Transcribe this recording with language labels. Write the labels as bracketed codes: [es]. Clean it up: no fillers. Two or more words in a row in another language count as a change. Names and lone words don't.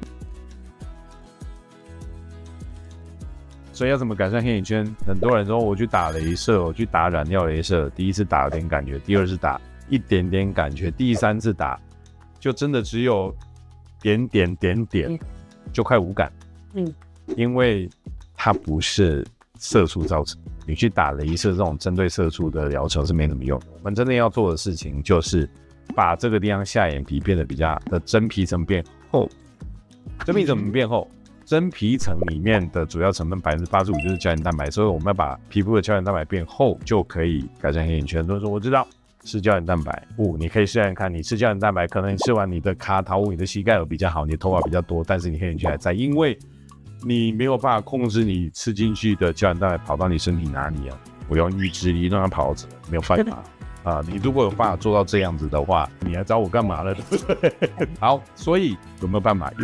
[zh] 所以要怎麼改善黑眼圈？很多人說我去打雷射，我去打染料雷射，第一次打有點感覺，第二次打一點點感覺，第三次打就真的只有點，就快無感。因為它不是色素造成，你去打雷射這種針對色素的療程是沒什麼用的。我們真的要做的事情就是把這個地方下眼皮变得比較的真皮層变厚。真皮层变厚， 真皮層裡面的主要成分85%就是膠原蛋白，所以我們要把皮膚的膠原蛋白變厚，就可以改善黑眼圈。所以說我知道吃膠原蛋白，你可以試試看，你吃膠原蛋白，可能你吃完你的卡桃，你的膝蓋有比較好，你的頭髮比較多，但是你黑眼圈還在，因為你沒有辦法控制你吃進去的膠原蛋白跑到你身體哪裡啊？我用意志力讓它跑到這，沒有辦法。你如果有辦法做到這樣子的話，你還找我幹嘛呢？對不對？好，所以有沒有辦法？